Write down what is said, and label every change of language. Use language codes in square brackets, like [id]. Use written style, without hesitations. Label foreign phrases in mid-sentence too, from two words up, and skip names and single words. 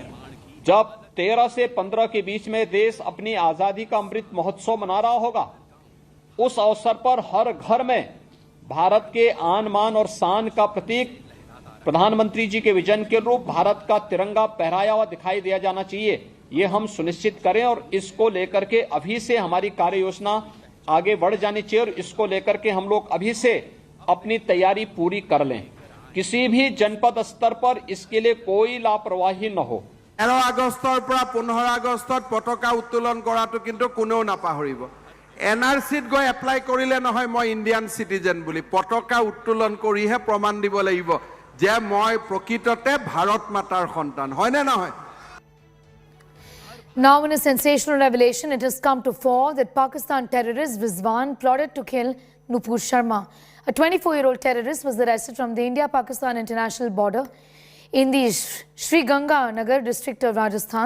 [hi] जब 13 से 15 के बीच में देश अपनी आजादी का अमृत महोत्सव मना रहा होगा, उस अवसर पर हर घर में भारत के आन मान और शान का प्रतीक प्रधानमंत्री जी के विजन के रूप भारत का तिरंगा फहराया हुआ दिखाई दिया जाना चाहिए। ये हम सुनिश्चित करें और इसको लेकर के अभी से हमारी कार्य योजना आगे बढ़ जानी चाहिए और इसको लेकर के हम लोग अभी से अपनी तैयारी पूरी कर लें। किसी भी जनपद स्तर पर इसके लिए कोई लापरवाही न हो। [as] 13 আগষ্টৰ পৰা 15 আগষ্টত পতাকা উত্তোলন কৰাটো কিন্তু কোনেও নাপাহৰিব। এনআৰসিত গৈ এপ্লাই কৰিলে নহয় মই [en] Indian citizen [as] বুলি, পতাকা উত্তোলন কৰিহে প্ৰমাণ দিব লাগিব যে মই প্ৰকৃততে ভাৰত মাতাৰ সন্তান, হয় নে নহয়? [en] Now in a sensational revelation, it has come to fore that Pakistan terrorist Rizwan plotted to kill Nupur Sharma. A 24-year-old terrorist was arrested from the India-Pakistan international border in the Sri Ganga Nagar district of Rajasthan.